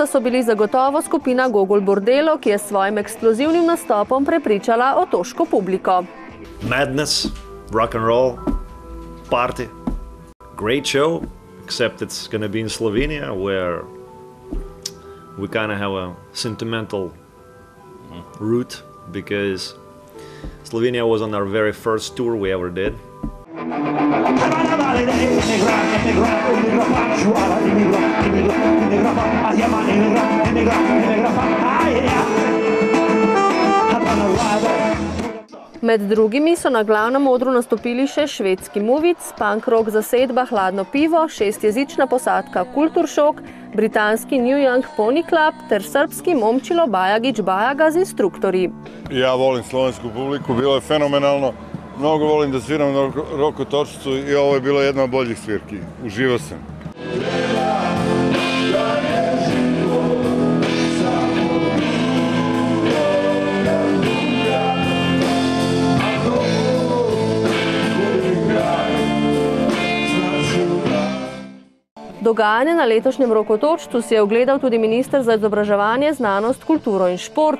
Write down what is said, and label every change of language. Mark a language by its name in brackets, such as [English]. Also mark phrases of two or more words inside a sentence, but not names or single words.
[Slovenian] so bili zagotovo skupina Gogol Bordelo, ki je s svojim eksplozivnim nastopom prepričala otoško publiko. [English] Madness, rock and roll, party. Great show, except it's going to be in Slovenia, where we kind of have a sentimental route, because Slovenia was on our very first tour we ever did. [Slovenian] Med drugimi so na glavnem odru nastopili še švedski Movic, [English] punk rock [Slovenian] zasedba Hladno pivo, 6-jezična posadka Kulturšok, britanski New Young Pony Club ter srpski Momčilo Bajagić Bajaga z instruktorji. [Serbian] Ja volim slovensku publiku, bilo je fenomenalno. Mnogo volim da sviram na rokotočcu i ovo je bilo jedna od boljih svirki. Uživao sam. [Slovenian] Dogajanje na letošnjem rokotočcu si je ogledal tudi minister za izobraževanje, znanost, kulturo in šport.